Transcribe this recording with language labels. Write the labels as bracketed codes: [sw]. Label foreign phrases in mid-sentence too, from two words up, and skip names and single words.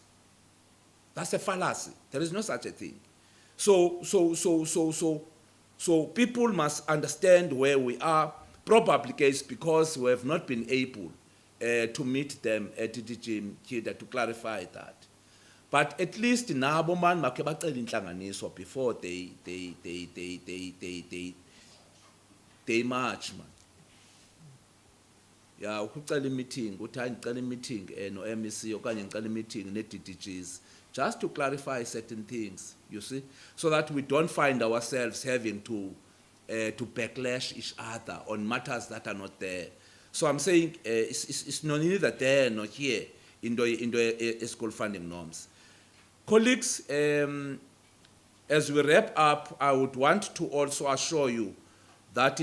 [en] That's a fallacy. There is no such a thing. So people must understand where we are, probably case because we have not been able to meet them at DDG Mkhize to clarify that. But at least [xh] nabo man makhe bacela inhlanganiso [en] before they march man. Yeah, [xh] ukucela meeting, uthi hayi ngicela meeting no MEC okanye ngicela meeting ne DDGs [en] just to clarify certain things, you see, so that we don't find ourselves having to backlash each other on matters that are not there. So I'm saying it's no neither there nor here in the school funding norms. Colleagues, as we wrap up, I would want to also assure you that